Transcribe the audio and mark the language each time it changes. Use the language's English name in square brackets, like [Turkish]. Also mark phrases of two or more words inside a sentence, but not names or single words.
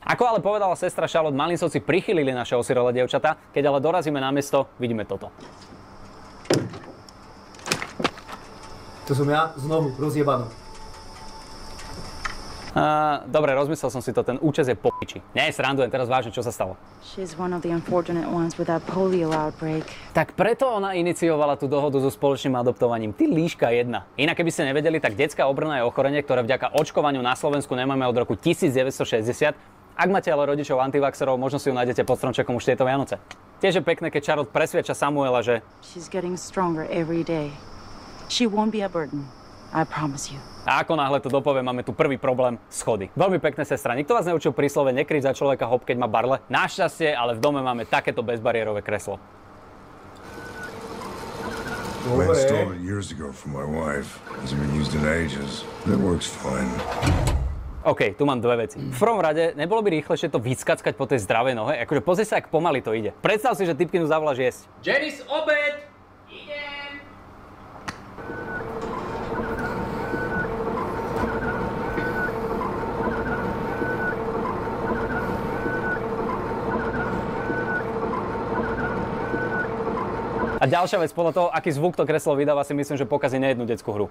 [Slovak] Ako ale povedala sestra Charlotte, Malincovci prichylili naše osirelé dievčatá, keď ale dorazíme na miesto, vidíme toto. To som ja znovu rozjebanú. Dobre, rozmyslel som si to, ten účes je po piči. Nie, srandujem, teraz vážne, čo sa stalo? [English] She's one of the unfortunate ones with that polio outbreak. [Slovak] Tak preto ona iniciovala tú dohodu so spoločným adoptovaním. Ty líška jedna. Inak keby ste nevedeli, tak detská obrna je ochorenie, ktoré vďaka očkovaniu na Slovensku nemáme od roku 1960. Ak máte ale rodičov antivaxerov, možno si ju nájdete pod stromčekom už tieto Vianoce. Tiež je pekné, keď Charlotte presviedča Samuela, že [English] She's getting stronger every day. She won't be a burden. I promise you. [Slovak] A ako náhle to dopoviem, máme tu prvý problém, schody. Veľmi pekné, sestra. Nikto vás neučil príslove nekryť za človeka hop, keď má barle. Našťastie, ale v dome máme takéto bezbariérové kreslo. [English] I installed it years ago for my wife. Hasn't been used in ages. It works fine. [Slovak] OK, tu mám dve veci. V prvom rade, nebolo by rýchlejšie to vyskackať po tej zdravej nohe? Akože pozri sa, ak pomaly to ide. Predstav si, že typkinu zavoláš jesť. Janice, obed! Idem! A ďalšia vec, podľa toho, aký zvuk to kreslo vydáva, si myslím, že pokazí nejednú detskú hru.